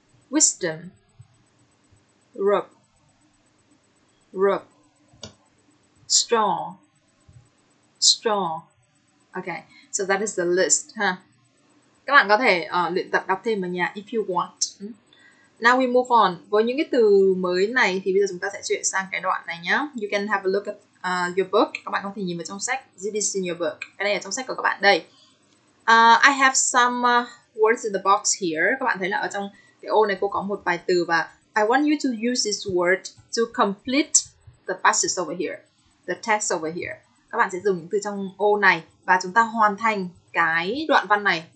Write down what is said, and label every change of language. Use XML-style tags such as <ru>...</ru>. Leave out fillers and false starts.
<en>wisdom, rope, rope, straw, straw. Okay, so that is the list ha.</en> <vi>Các bạn có thể luyện tập đọc thêm ở nhà</vi> <en>if you want. Now we move on.</en> <vi>Với những cái từ mới này thì bây giờ chúng ta sẽ chuyển sang cái đoạn này nhé.</vi> <en>You can have a look at your book.</en> <vi>Các bạn có thể nhìn vào trong sách.</vi> <en>This is in your book.</en> <vi>Cái này ở trong sách của các bạn đây.</vi> <en>I have some words in the box here.</en> <vi>Các bạn thấy là ở trong cái ô này cô có một vài từ và</vi> <en>I want you to use this word to complete the passage over here, the text over here.</en> <vi>Các bạn sẽ dùng những từ trong ô này và chúng ta hoàn thành cái đoạn văn này.</vi>